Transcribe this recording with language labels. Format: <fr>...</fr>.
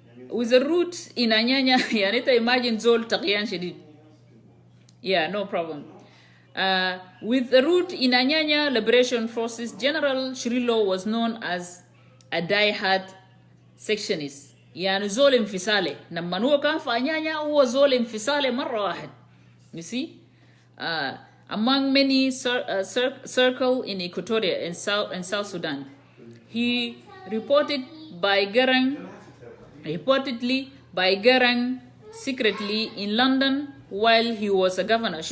<en>With a route in Anyanya, يعني imagine</en> <ar>زول تقيان شديد.</ar> <en>Yeah, no problem. With a route in Anyanya Liberation Forces, General Cirillo was known as a die-hard sectionist.</en> <ar>يعني زول انفصالي. لما هو كان في Anyanya هو زول انفصالي مرة واحد.</ar> <en>You see? Among many circle in Equatoria and South Sudan. He reportedly by Garang secretly in London while he was a governor.</en>